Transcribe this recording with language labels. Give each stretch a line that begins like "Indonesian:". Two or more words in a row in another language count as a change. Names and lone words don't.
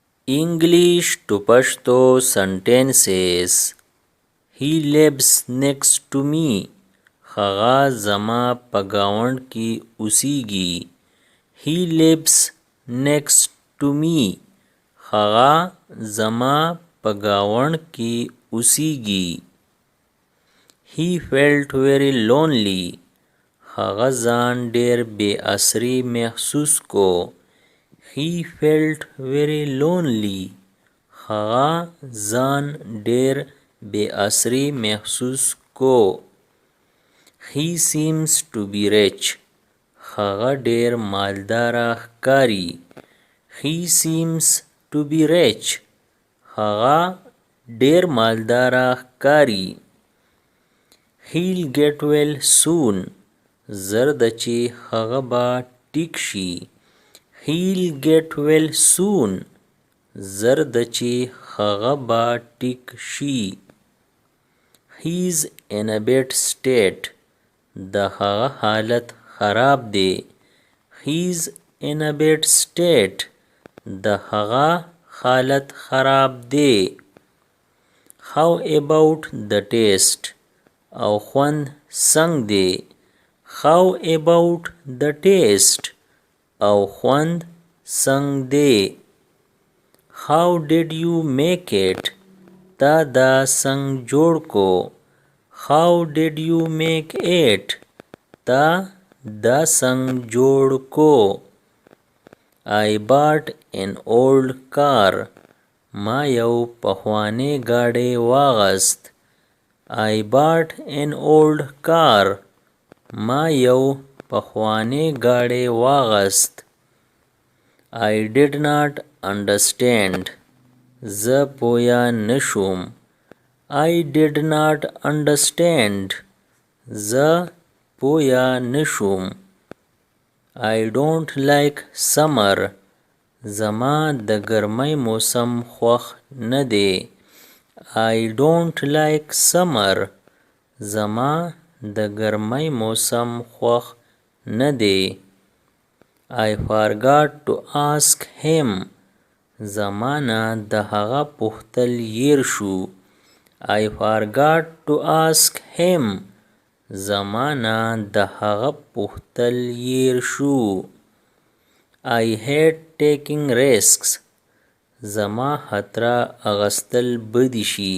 English: English to Pashto sentences. He lives next to me.
Pashto: هغه زما په ګاونډ کې اوسیږي.
English: He lives next to me.
Pashto: هغه زما په ګاونډ کې اوسیږي.
English: He felt very lonely.
Pashto: هغه ځان ډېر بې اسرې محسوس کو.
English: He felt very lonely.
Pashto: هغه ځان ډېر بې اسرې محسوس کو.
English: He seems to be rich.
Pashto: هغه ډېر مالداره ښکاري.
English: He seems to be rich.
Pashto: هغه ډېر مالداره ښکاري.
English: He'll get well soon.
Pashto: زر ده چې هغه به ټیک شي.
English: He'll get well soon.
Pashto: زر ده چې هغه به ټیک شي.
English: He's in a bad state.
Pashto: د هغه حالت خراب دی.
English: He's in a bad state.
Pashto: د هغه حالت خراب دی.
English: How about the taste?
Pashto: او خوند څنګه دی.
English: How about the taste?
Pashto: او خوند څنګه دی.
English: How did you make it?
Pashto: تا دا څنګه جوړ کو.
English: How did you make it?
Pashto: تا دا څنګه جوړ کو.
English: I bought an old car.
Pashto: ما یو پخوانی ګاډی واغست.
English: I bought an old car.
Pashto: ما یو پخوانی ګاډی واغست.
English: I did not understand.
Pashto: زه پویا نشوم.
English: I did not understand.
Pashto: زه پویا نشوم.
English: I don't like summer.
Pashto: زما د ګرمۍ موسم خوښ نه دی.
English: I don't like summer.
Pashto: زما د ګرمۍ موسم خوښ نه دی.
English: I forgot to ask him.
Pashto: زما نه د هغه پوښتل هیر شو.
English: I forgot to ask him.
Pashto: زما نه د هغه پوښتل هیر شو.
English: I hate taking risks.
Pashto: زما خطره اغستل بدی شي.